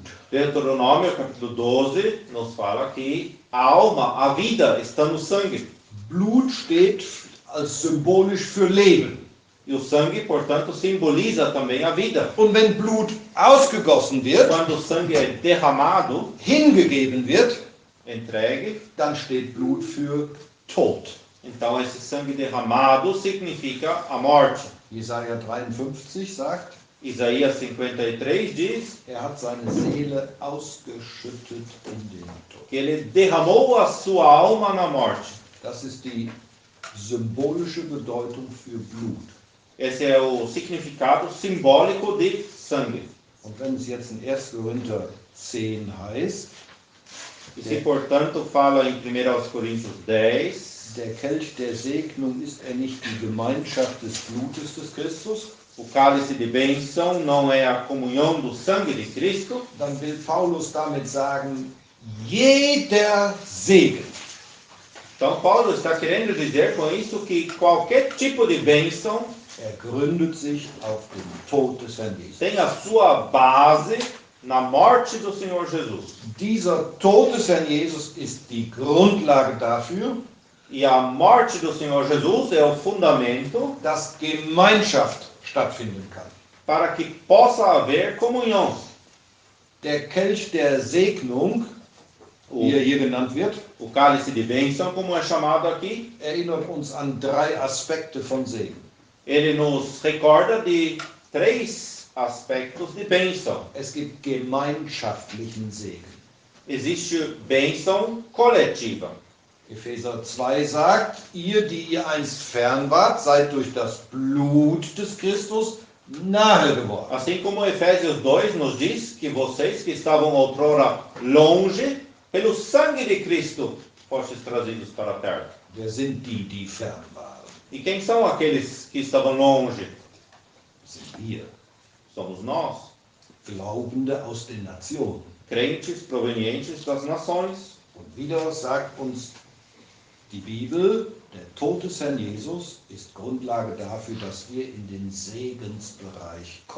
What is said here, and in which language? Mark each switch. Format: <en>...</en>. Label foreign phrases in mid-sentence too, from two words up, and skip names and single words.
<pt>Deuteronômio capítulo 12 nos fala que a alma, a vida está no sangue.</pt> <de>Blut steht als symbolisch für Leben.</de> <pt>E o sangue, portanto, simboliza também a vida.</pt> <de>Und wenn Blut ausgegossen wird,</de> <pt>quando o sangue é derramado,</pt> <de>hingegeben wird,</de> <pt>entregue,</pt> <de>dann steht Blut für Tod.</de> <pt>Então esse sangue derramado significa a morte.</pt> <de>Jesaja 53 sagt,</de> <pt>Isaías 53 diz,</pt> <de>hat seine Seele ausgeschüttet in den Tod.</de> <pt>Que ele derramou a sua alma na morte.</pt> <de>Das ist die symbolische Bedeutung für Blut.</de> <pt>Esse é o significado simbólico de sangue.</pt> <de>Und wenn es jetzt in 1. Korinther 10 heißt,</de> <pt>e se portanto fala em 1 Coríntios 10,</pt> <de>der Kelch der Segnung ist er nicht die Gemeinschaft des Blutes des Christus?</de> <pt>O cálice de bênção não é a comunhão do sangue de Cristo?</pt> <de>Dann will Paulus damit sagen, jeder Segen.</de> <pt>Então Paulo está querendo dizer com isso que qualquer tipo de bênção</pt> <de>gründet sich auf den Tod des Herrn Jesus.</de> <pt>Tem a sua base na morte do Senhor Jesus.</pt> <de>Dieser Tod des Herrn Jesus ist die Grundlage dafür,</de> <pt>e a morte do Senhor Jesus é o fundamento,</pt> <de>dass Gemeinschaft stattfinden kann.</de> <pt>Para que possa haver comunhão.</pt> <de>Der Kelch der Segnung, wie er hier genannt wird,</de> <pt>o cálice de bênção, como é chamado aqui,</pt> <de>erinnert uns an 3 Aspekte von Segen.</de> <pt>Ele nos recorda de 3 aspectos de bênção.</pt> <de>Es gibt gemeinschaftlichen Segen.</de> <pt>Existe bênção coletiva.</pt> <de>Epheser 2 sagt, ihr, die ihr einst fern wart, seid durch das Blut des Christus nahe geworden.</de> <pt>Assim como Efésios 2 nos diz que vocês que estavam outrora longe, pelo sangue de Cristo, fostes trazidos para perto.</pt> <de>Wer sind die fern waren?</de> <pt>E quem são aqueles que estavam longe?</pt> <de>Sind wir.</de> <pt>Somos nós.</pt> <de>Glaubende aus den Nationen.</de> <pt>Crentes provenientes das nações.</pt> <de>Und wieder sagt uns die Bibel, der Tod des Herrn Jesus ist Grundlage dafür, dass wir in den Segensbereich kommen können.</de>